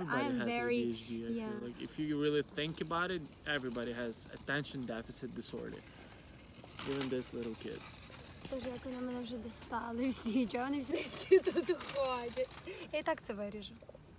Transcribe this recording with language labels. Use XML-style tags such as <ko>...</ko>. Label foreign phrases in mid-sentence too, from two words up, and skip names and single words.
<en>everybody I am has very ADHD, I feel like if you really think about it, everybody has attention deficit disorder. Even this little kid.</en> <uk>Боже, як вони мене вже достали всі, чого вони всі тут ходять. Я і так це виріжу.</uk>